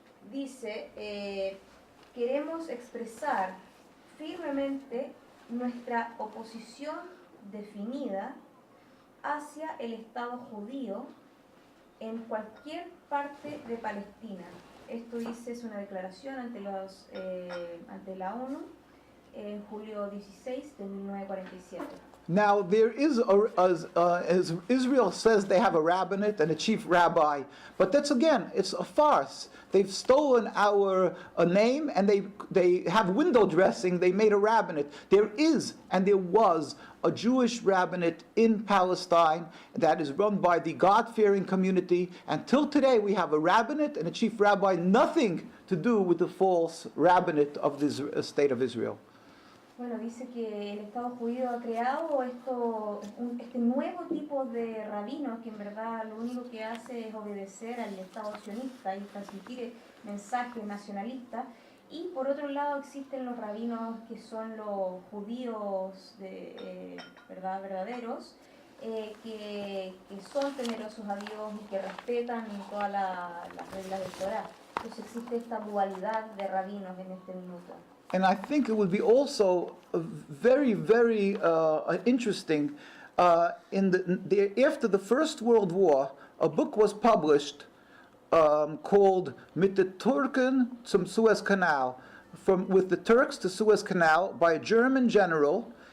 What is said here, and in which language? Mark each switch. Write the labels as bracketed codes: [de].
[es] dice, queremos expresar firmemente nuestra oposición definida hacia el Estado judío en cualquier parte de Palestina. Esto dice, es una declaración ante la ONU en julio 16 de 1947. [en] Now there is, as Israel says, they have a rabbinate and a chief rabbi, but that's again, it's a farce. They've stolen our name and they have window dressing, they made a rabbinate. There is and there was a Jewish rabbinate in Palestine that is run by the God-fearing community. Until today we have a rabbinate and a chief rabbi, nothing to do with the false rabbinate of the state of Israel. [es] Bueno, dice que el Estado judío ha creado este nuevo tipo de rabino que en verdad lo único que hace es obedecer al Estado sionista y transmitir mensajes nacionalistas. Y por otro lado existen los rabinos que son los judíos verdaderos, que son temerosos a Dios y que respetan todas las reglas del Torah. Entonces existe esta dualidad de rabinos en este minuto. [en] And I think it would be also very, very interesting. After the First World War, a book was published called Mit the Turken zum Suez Canal, with the Turks to Suez Canal, by a German general.